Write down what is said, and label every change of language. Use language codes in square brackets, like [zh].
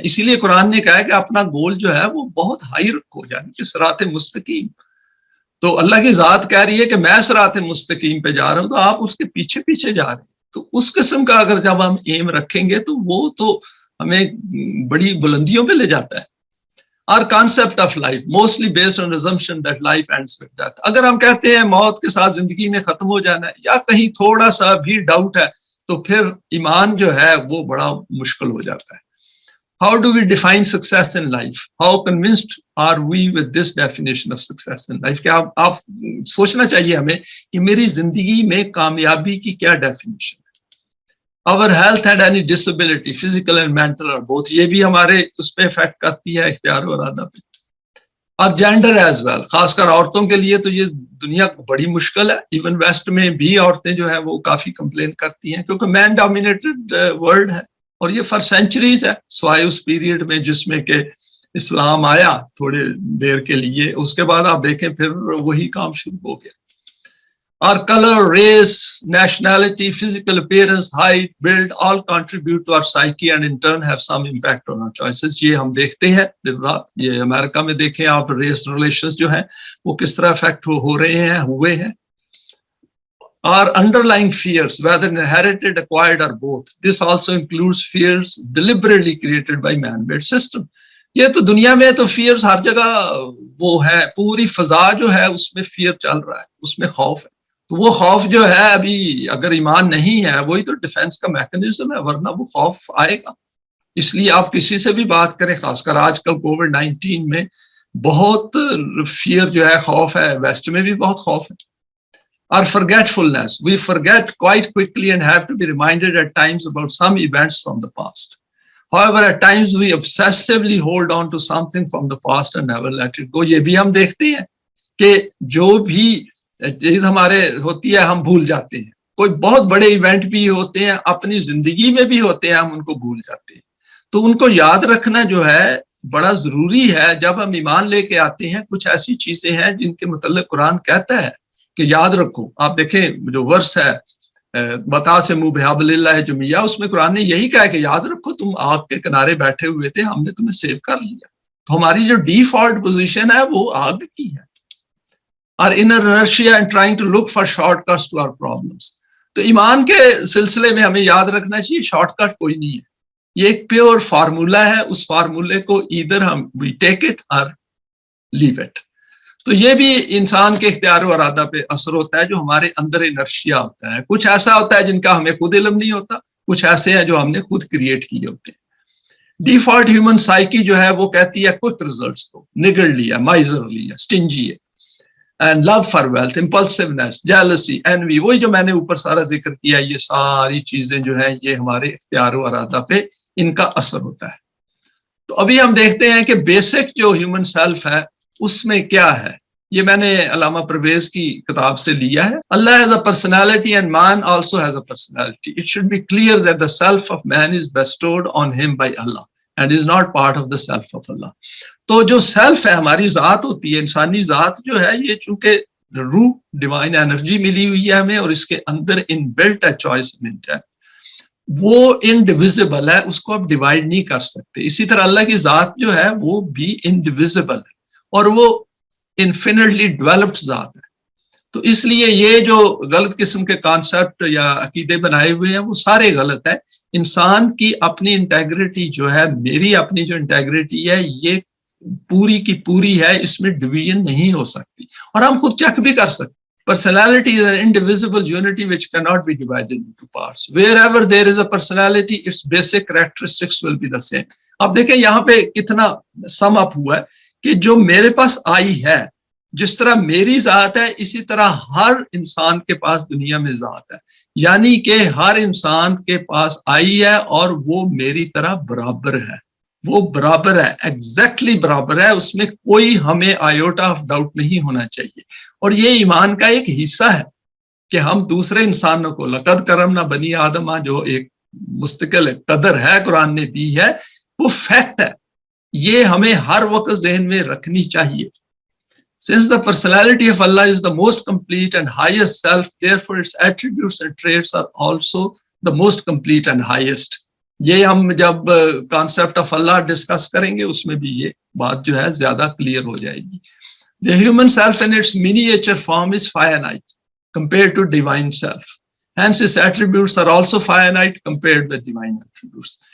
[ur] اسی لیے قرآن نے کہا ہے کہ اپنا گول جو ہے وہ بہت ہائی رکھو، یعنی کہ صراط مستقیم. تو اللہ کی ذات کہہ رہی ہے کہ میں صراط مستقیم پہ جا رہا ہوں، تو آپ اس کے پیچھے پیچھے جا رہے ہیں. تو اس قسم کا اگر جب ہم ایم رکھیں گے تو وہ تو ہمیں بڑی بلندیوں پہ لے جاتا ہے. [en] Our concept of life mostly based on assumption that life ends with death. [ur] اگر ہم کہتے ہیں موت کے ساتھ زندگی نے ختم ہو جانا ہے، یا کہیں تھوڑا سا بھی ڈاؤٹ ہے، تو پھر ایمان جو ہے وہ بڑا مشکل ہو جاتا ہے. [en] How do we define success in life? How convinced are we with this definition of success in life? [ur] کہ آپ سوچنا چاہیے ہمیں کہ میری زندگی میں کامیابی کی کیا ڈیفینیشن ہے. [en] Our health and any disability, physical and mental or both, [ur] یہ بھی ہمارے اس پہ افیکٹ کرتی ہے اختیار و ارادہ پہ. اور جینڈر ایز ویل، خاص کر عورتوں کے لیے تو یہ دنیا بڑی مشکل ہے. ایون ویسٹ میں بھی عورتیں جو ہے وہ کافی کمپلین کرتی ہیں، کیونکہ مین ڈومینیٹڈ ورلڈ ہے، اور یہ فار سینچریز ہے، سوائے اس پیریڈ میں جس میں کہ اسلام آیا تھوڑے دیر کے لیے. اس کے بعد آپ دیکھیں پھر وہی کام شروع ہو گیا. [en] Our color, race, nationality, physical appearance, height, build all contribute to our psyche and in turn have some impact on our choices. [ur] یہ ہم دیکھتے ہیں دن رات. یہ امریکہ میں دیکھیں آپ ریس ریلیشنز جو ہیں وہ کس طرح افیکٹ ہو رہے ہیں، ہوئے ہیں. [en] Our underlying fears, whether inherited, acquired or both, this also includes fears deliberately created by man-made system. [ur] یہ تو دنیا میں تو فیئرز ہر جگہ وہ ہے، پوری فضا جو ہے اس میں فیئر چل رہا ہے، اس میں خوف ہے. تو وہ خوف جو ہے ابھی اگر ایمان نہیں ہے وہی تو ڈیفense کا میکنزم ہے، ورنہ وہ خوف آئے گا. اس لیے آپ کسی سے بھی بات کریں، خاص کر آج کل کووڈ-19 میں بہت فیئر جو ہے، خوف ہے. ویسٹ میں بھی بہت خوف ہے. [en] Our forgetfulness, we forget quite quickly and have to be reminded at times about some events from the past. However, at times we obsessively hold on to something from the past and never let it go. [ur] یہ بھی ہم دیکھتے ہیں کہ جو بھی چیز ہمارے ہوتی ہے ہم بھول جاتے ہیں. کوئی بہت بڑے ایونٹ بھی ہوتے ہیں اپنی زندگی میں بھی ہوتے ہیں، ہم ان کو بھول جاتے ہیں. تو ان کو یاد رکھنا جو ہے بڑا ضروری ہے. جب ہم ایمان لے کے آتے ہیں کچھ ایسی چیزیں ہیں جن کے متعلق قرآن کہتا ہے کہ یاد رکھو. آپ دیکھیں جو ورس ہے بتا سے منہ بحبل اللہ جمیہ، اس میں قرآن نے یہی کہا کہ یاد رکھو تم آگ کے کنارے بیٹھے ہوئے تھے، ہم نے تمہیں سیو کر لیا. تو ہماری جو ڈیفالٹ پوزیشن ہے وہ آگ کی ہے. [en] اور inner inertia and trying to look for shortcuts to our problems. [ur] تو ایمان کے سلسلے میں ہمیں یاد رکھنا چاہیے شارٹ کٹ کوئی نہیں ہے. یہ ایک پیور فارمولا ہے. اس فارمولے کو [en] either ہم we take it or leave it. [ur] تو یہ بھی انسان کے اختیار و ارادہ پہ اثر ہوتا ہے. جو ہمارے اندر انرشیا ہوتا ہے، کچھ ایسا ہوتا ہے جن کا ہمیں خود علم نہیں ہوتا، کچھ ایسے ہیں جو ہم نے خود کریٹ کیے ہوتے ہیں. ڈیفالٹ ہیومن سائیکی جو ہے وہ کہتی ہے کوئک ریزلٹس تو نگڑلی ہے، مائزرلی ہے، اسٹنجی ہے. [en] And love for wealth, impulsiveness, jealousy, envy، [ur] وہی جو میں نے اوپر سارا ذکر کیا، یہ ساری چیزیں جو ہیں یہ ہمارے اختیار و ارادہ پہ ان کا اثر ہوتا ہے. تو ابھی ہم دیکھتے ہیں کہ بیسک جو ہیومن سیلف ہے اس میں کیا ہے. یہ میں نے علامہ پرویز کی کتاب سے لیا ہے. [en] Allah has a personality and man also has a personality. It should be clear that the self of man is bestowed on him by Allah and is not part of the self of Allah. [ur] تو جو self ہے ہماری ذات ہوتی ہے، انسانی ذات جو ہے، یہ چونکہ روح ڈیوائن انرجی ملی ہوئی ہے ہمیں اور اس کے اندر ان بلٹ ہے چوائس منٹ ہے، وہ انڈیویزبل ہے، اس کو آپ ڈیوائڈ نہیں کر سکتے. اسی طرح اللہ کی ذات جو ہے وہ بھی انڈیویزبل ہے اور وہ انفینٹلی ڈیولپڈ ذات ہے. تو اس لیے یہ جو غلط قسم کے کانسیپٹ یا عقیدے بنائے ہوئے ہیں وہ سارے غلط ہیں. انسان کی اپنی انٹیگریٹی جو ہے، میری اپنی جو انٹیگریٹی ہے، یہ پوری کی پوری ہے، اس میں ڈویژن نہیں ہو سکتی. اور ہم خود چیک بھی کر سکتے. [en] Personality is an indivisible unity which cannot be divided into parts. Wherever there is a personality, its basic characteristics will be the same. [ur] اب دیکھیں یہاں پہ کتنا سم اپ ہوا ہے کہ جو میرے پاس آئی ہے، جس طرح میری ذات ہے اسی طرح ہر انسان کے پاس دنیا میں ذات ہے. یعنی کہ ہر انسان کے پاس آئی ہے اور وہ میری طرح برابر ہے. وہ برابر ہے, ایگزیکٹلی برابر ہے, اس میں کوئی ہمیں آیوٹا آف ڈاؤٹ نہیں ہونا چاہیے. اور یہ ایمان کا ایک حصہ ہے کہ ہم دوسرے انسانوں کو لقد کرمنا بنی آدمہ جو ایک مستقل قدر ہے قرآن نے دی ہے, وہ فیکٹ ہے, یہ ہمیں ہر وقت ذہن میں رکھنی چاہیے. [en] Since the personality of Allah is the most complete and highest self, therefore its attributes and traits are also the most complete and highest. [ur] یہ ہم جب کانسیپٹ آف اللہ ڈسکس کریں گے اس میں بھی یہ بات جو ہے زیادہ کلیئر ہو جائے گی. [en] The human self in its miniature form is finite compared to divine self. Hence its attributes are also finite compared with divine attributes.